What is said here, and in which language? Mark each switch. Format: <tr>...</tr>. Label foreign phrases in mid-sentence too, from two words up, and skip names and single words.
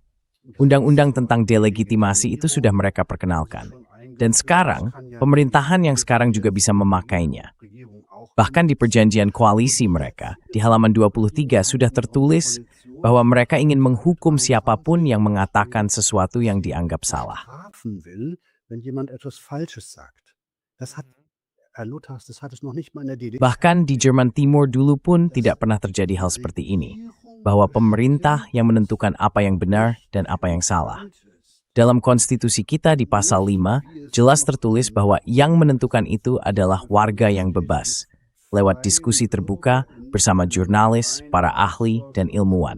<id>Undang-undang tentang delegitimasi itu sudah mereka perkenalkan. Dan sekarang, pemerintahan yang sekarang juga bisa memakainya. Bahkan di perjanjian koalisi mereka, di halaman 23 sudah tertulis bahwa mereka ingin menghukum siapapun yang mengatakan sesuatu yang dianggap salah.</id> <de>Wenn jemand etwas Falsches sagt. Das hat Herr Luthers, das hat es noch nicht mal in der DDR.</de> <id>Bahkan di Jerman Timur dulu pun tidak pernah terjadi hal seperti ini, bahwa pemerintah yang menentukan apa yang benar dan apa yang salah. Dalam konstitusi kita di pasal 5, jelas tertulis bahwa yang menentukan itu adalah warga yang bebas, lewat diskusi terbuka bersama jurnalis, para ahli, dan ilmuwan.</id>